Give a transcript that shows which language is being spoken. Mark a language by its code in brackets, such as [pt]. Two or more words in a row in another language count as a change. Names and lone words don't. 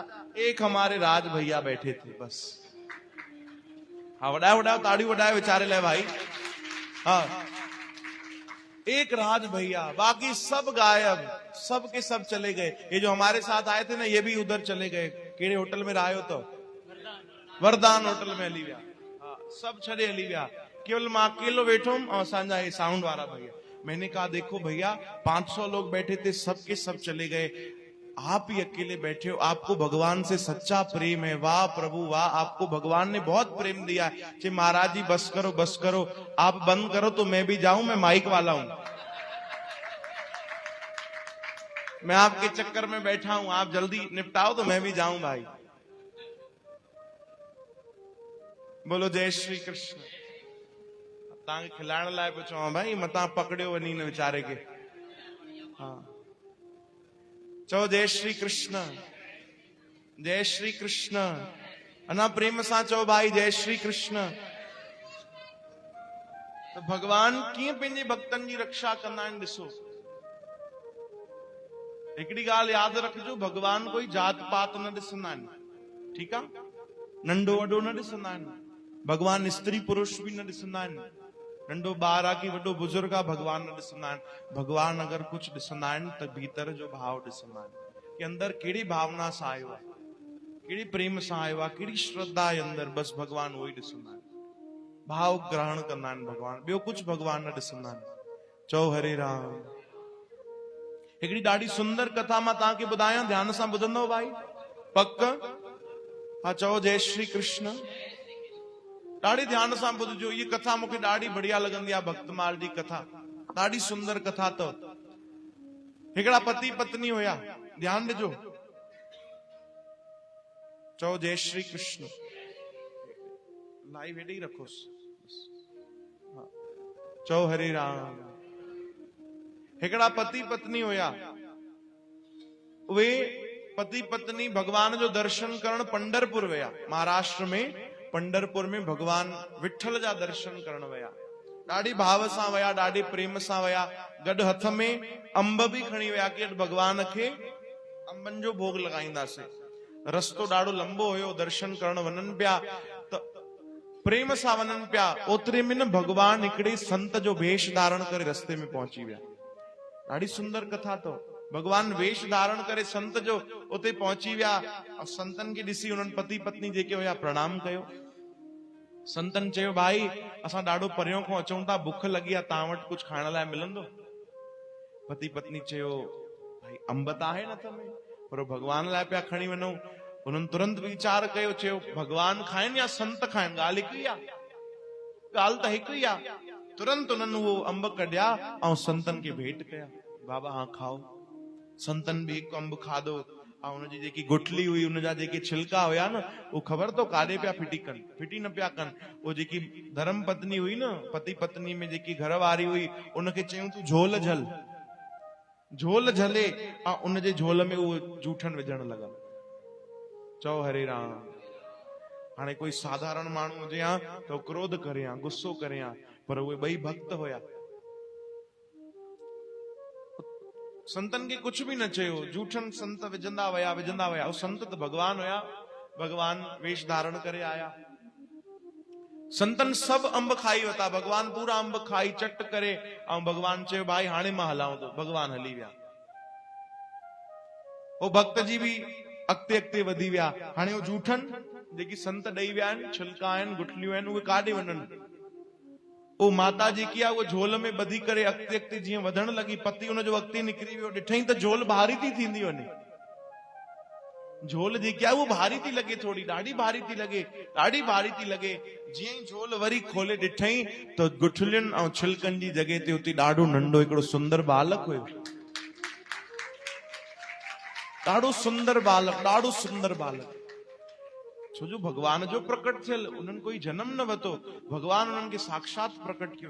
[hi] एक हमारे राज भैया बैठे थे बस। हाँ [sd] वडाओ ताड़ी वडाए बेचारे ले भाई। [hi] हाँ एक राज भैया, बाकी सब गायब, सब के सब चले गए। ये जो हमारे साथ आए थे ना, ये भी उधर चले गए। [sd] केड़े होटल [hi] में रहे हो? [sd] तो वरदान होटल में हली विया। हाँ, सब छड़े हली विया, केवल मां अकेलो बैठो और असांजा [hi] ये साउंड वाला भैया। मैंने कहा देखो भैया, 500 लोग बैठे थे, सब के सब चले गए, आप ही अकेले बैठे हो। आपको भगवान से सच्चा प्रेम है, वाह प्रभु वाह, आपको भगवान ने बहुत प्रेम दिया है। महाराज जी बस करो, आप बंद करो तो मैं भी जाऊं, मैं माइक वाला हूं, मैं आपके चक्कर में बैठा हूं, आप जल्दी निपटाओ तो मैं भी जाऊं भाई। बोलो जय श्री कृष्ण। [sd] तव्हांखे खिलाइण लाइ पियो चवां भाई, मतां पकड़ियो वञी न वीचारे खे। हाँ चओ जय श्री कृष्ण, जय श्री कृष्ण। अना प्रेम सां चओ भाई जय श्री कृष्ण। तो भगवान कीअं पंहिंजे भक्तनि जी रक्षा कंदा आहिनि ॾिसो। हिकिड़ी ॻाल्हि यादि रखिजो, भगवान कोई जात पात न ॾिसंदा आहिनि, ठीकु आहे? नंढो वॾो न ॾिसंदा आहिनि भगवान, स्त्री पुरुष बि न ॾिसंदा आहिनि, नंढो ॿार आहे की वॾो बुजुर्ग आहे, भगवान न ॾिसंदा आहिनि। भगवान अगरि कुझु ॾिसंदा आहिनि त भीतर जो भाव ॾिसंदा आहिनि, कि अंदरि कहिड़ी भावना सां आयो आहे, कहिड़ी प्रेम सां आयो आहे, कहिड़ी श्रद्धा आहे अंदरि, बसि भगवान उहो ई ॾिसंदा आहिनि, भाव ग्रहण कंदा आहिनि भगवान, ॿियो कुझु भगवान न ॾिसंदा आहिनि। चओ हरे राम। हिकिड़ी ॾाढी सुंदर कथा मां तव्हांखे ॿुधायां, ध्यान सां ॿुधंदो भाई, पक? हाँ चओ जय श्री कृष्ण। ॾाढी ध्यान सां ॿुधजो, ये कथा मूंखे ॾाढी बढ़िया लॻंदी आहे, भक्तमाल जी कथा, ॾाढी सुंदर कथा। तो हिकिड़ा पति पत्नी हुया, ध्यान ॾिजो, चओ जय श्री कृष्ण। लाइव हेॾे ई रखोसि, चओ हरे राम। हिकिड़ा पति पत्नी हुया, उहे पति पत्नी भगवान जो दर्शन करण पंढरपुर विया। महाराष्ट्र में पंढरपुर में भगवान विठल जा दर्शन करण विया, ॾाढी भाव सां विया, ॾाढी प्रेम सां विया। गॾु हथ में अंब बि खणी विया कि भगवान खे अंबनि जो भोग लॻाईंदासीं। रस्तो ॾाढो लंबो हुयो, दर्शन करण वञनि पिया त प्रेम सां वञनि पिया। ओतिरे में न भगवान हिकिड़े संत जो वेश धारण करे रस्ते में पहुची विया। ॾाढी सुंदर कथा। तो भगवान वेश धारण करे संत जो उते पहुंची विया और संतन खे ॾिसी उन्हनि पति पत्नी जेके हुया प्रणाम कयो। संतन चयो भाई असां ॾाढो परियों खां अचूं था, बुख लगी आहे, तव्हां वटि कुझु खाइण लाइ मिलंदो? पति पत्नी चयो भाई अंब त आहे न में, पर भगवान लाइ पिया खणी वञूं। उन्हनि तुरंत वीचार कयो, चयो भगवान खाइनि या संत खाइनि, ॻाल्हि हिकु ई आहे, ॻाल्हि त हिकु ई आहे। तुरंत उन्हनि उहो अंब कढिया ऐं संतन खे भेंट कया, बाबा हाँ खाओ। संतन बि हिकु अंब खाधो ऐं उनजी जेकी गुठली हुई, उनजा जेके छिलका हुया न, उहो ख़बर तो काॾे पिया फिटी कनि, फिटी न पिया कनि। उहो जेकी धर्म पत्नी हुई न, पति पत्नी में जेकी घर वारी हुई, उनखे चयूं तूं झोल झल, झोल झले ऐं उनजे झोल में उहो जूठन विझण लगा। चओ हरे राम। हाणे कोई साधारण माण्हू हुजे हा तो क्रोध करे हा, गुस्सो करे हा, पर उहे ॿई भक्त हुया। संतन खे [hi] कुछ भी [sd] न चयो, जूठन संत विझंदा वया विझंदा वया। उहे संत त भगवान हुया, भगवान वेश धारण करे आया। संतन सब अंब खाई वता, भगवान पूरा अंब खाई चट करे ऐं भगवान चयो भाई हाणे मां हलां तो। भगवान हली विया। वो भक्त जी भी अॻिते अॻिते वधी विया। हाणे वो जूठन जेकी संत ॾेई विया आहिनि, छिलका आहिनि, गुठलियूं आहिनि, उहे काॾे वञनि? वो माता जेकी आहे, वो झोल में ॿधी करे अॻिते अॻिते जीअं वधण लगी, पति हुनजो अॻिते निकिरी वियो। ॾिठई त झोल भारी थी थींदी वञे, झोल जेकी आहे वो भारी थी लगे, थोड़ी ॾाढी भारी थी लगे, ॾाढी भारी थी लगे। जीअं ई झोल वरी खोले ॾिठई त गुठलियुनि ऐं छिलकनि जी जॻह ते उते ॾाढो नंढो हिकिड़ो सुंदर बालक हुयो। ॾाढो सुंदर बालक, ॾाढो सुंदर बालक। छोजो भगवान जो प्रकट थियल, उन्हनि कोई जन्म न वरितो, भगवान उन्हनि खे साक्षात प्रकट कियो।